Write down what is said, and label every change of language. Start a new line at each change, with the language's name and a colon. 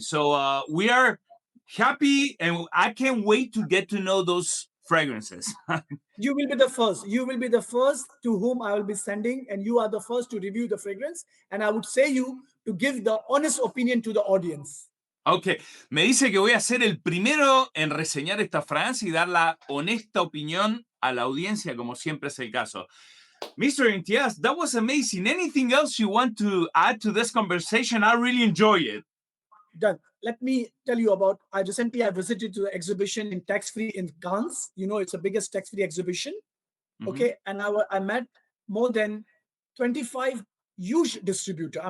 English: So we are happy and I can't wait to get to know those fragrances. you will be the first. You will be the first to whom I will be sending, and you are the first to review the fragrance. And I would say you to give the honest opinion to the audience.
Spanish: Ok, me dice que voy a ser el primero en reseñar esta fragancia y dar la honesta opinión a la audiencia, como siempre es el caso.
English: Mr. Imtiyaz, that was amazing. Anything else you want to add to this conversation? I really enjoy it. Done. Let me tell you about. I visited to the exhibition in tax free in Cannes. You know, it's the biggest tax free exhibition. Mhm. Okay, and I met more than 25 huge distributor.